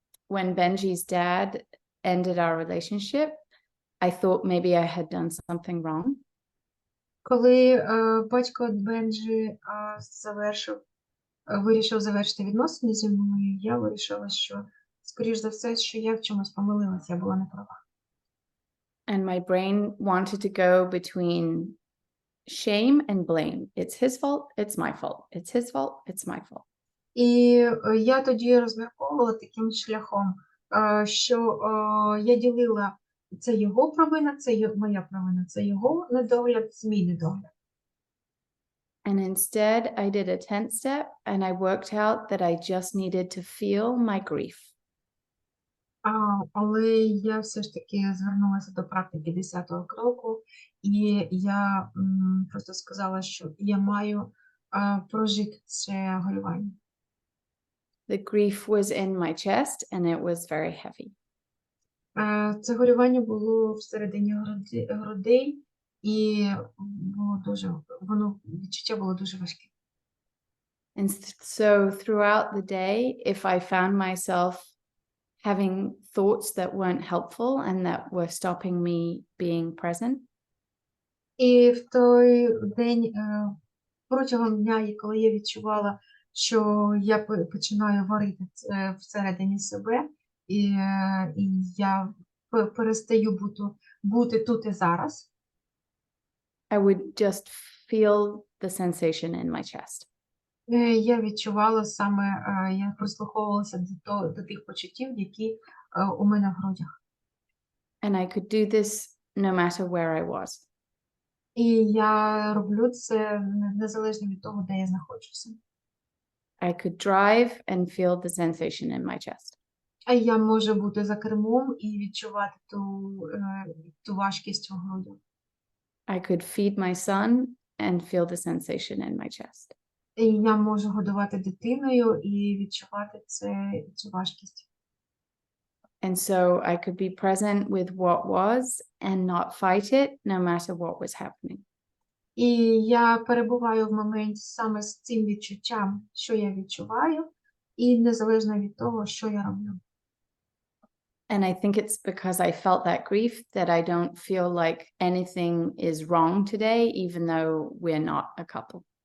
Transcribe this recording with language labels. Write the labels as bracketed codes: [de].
[en] When Benji's dad ended our relationship, I thought maybe I had done something wrong. [uk] Коли батько Бенджі завершив вирішив завершити відносини зі мною, я вирішила, що, скоріш за все, що я в чомусь помилилася, я була не права. [en] And my brain wanted to go between shame and blame. It's his fault, it's my fault. It's his fault, it's my fault. [uk] І я тоді розмірковувала таким шляхом, що я ділила, це його провина, це моя провина, це його недогляд, це мій недогляд. [en] And instead, I did a 10th step and I worked out that I just needed to feel my grief. [uk] Але я все ж таки звернулася до практики 10-го кроку, і я просто сказала, що я маю прожити це горювання. [en] The grief was in my chest and it was very heavy. [uk] Це горювання було всередині грудей, і було дуже, відчуття було дуже важке. [en] And so throughout the day, if I found myself having thoughts that weren't helpful and that were stopping me being present, [uk] І в той день, протягом дня, і коли я відчувала, що я починаю варити всередині себе, і я перестаю бути тут і зараз, [en] I would just feel the sensation in my chest. [uk] я відчувала саме, я прислуховувалася до тих почуттів, які у мене в грудях. [en] And I could do this no matter where I was. [uk] І я роблю це незалежно від того, де я знаходжуся. [en] I could drive and feel the sensation in my chest. [uk] А я можу бути за кермом і відчувати ту важкість у грудях. [en] I could feed my son and feel the sensation in my chest. [uk] І я можу годувати дитиною і відчувати цю важкість. [en] And so I could be present with what was and not fight it, no matter what was happening. [uk] І я перебуваю в моменті саме з цим відчуттям, що я відчуваю, і незалежно від того, що я роблю. [en] And I think it's because I felt that grief that I don't feel like anything is wrong today, even though we're not a couple.